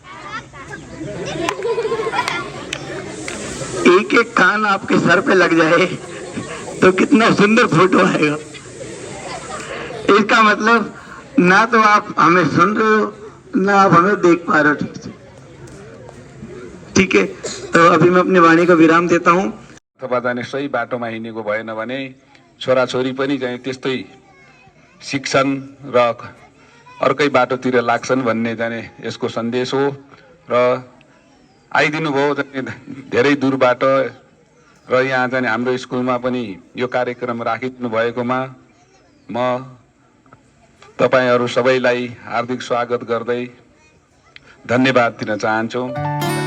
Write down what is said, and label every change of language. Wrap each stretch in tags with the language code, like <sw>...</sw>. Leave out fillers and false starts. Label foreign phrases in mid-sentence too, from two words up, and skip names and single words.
<hi>एक एक कान आपके सर पे लग जाए तो कितना सुंदर फोटो आएगा। इसका मतलब ना तो आप हमें सुन रहे हो ना आप हमें देख पा रहे हो ठीक से, ठीक है? तो अभी मैं अपनी वाणी को विराम देता हूँ।</hi> <ne>अथवा जाने सही बाटोमा हिँडेको भएन भने छोराछोरी पनि चाहिँ त्यस्तै शिक्षण र अर्कै बाटोतिर लाग्छन् भन्ने जाने यसको सन्देश हो। र आइदिनु भयो धेरै दूरबाट र यहाँ जाने हाम्रो स्कुलमा पनि यो कार्यक्रम राखिदिनु भएकोमा म तपाईहरू सबैलाई हार्दिक स्वागत गर्दै धन्यवाद दिन चाहन्छु।</ne>